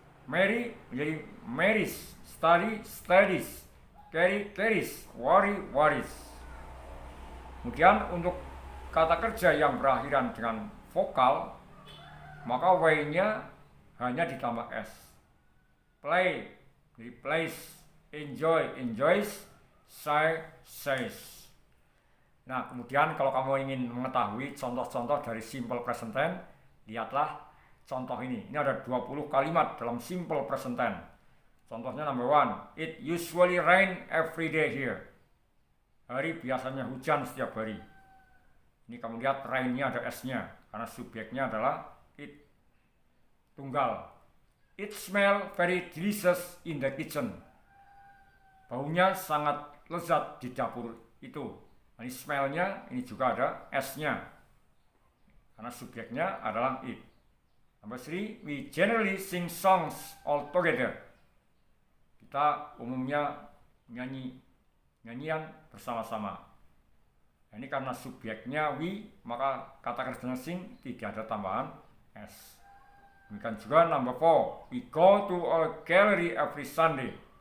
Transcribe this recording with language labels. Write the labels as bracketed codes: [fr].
[en] Marry [id] menjadi [en] marries, study, studies, carry, carries, worry, worries. [id] Kemudian untuk kata kerja yang berakhiran dengan vokal, maka w-nya hanya ditambah s. [en] Play, replace, enjoy, enjoys, say, says. [id] Nah, kemudian kalau kamu ingin mengetahui contoh-contoh dari simple present tense, lihatlah contoh ini. Ini ada 20 kalimat dalam simple present tense. Contohnya [en] number 1, it usually rain every day here. [id] Hari biasanya hujan setiap hari. Ini kamu lihat rain-nya ada s-nya, karena subjeknya adalah it. Tunggal. [en] It smell very delicious in the kitchen. [id] Baunya sangat lezat di dapur itu. Ini smell-nya, ini juga ada s-nya. Karena subjeknya adalah it. [en] Number 3, we generally sing songs all together. [id] Kita umumnya nyanyian bersama-sama. Ini karena subjeknya we, maka kata kerjanya sing tidak ada tambahan s. Demikian juga [en] number 4, we go to a gallery every Sunday.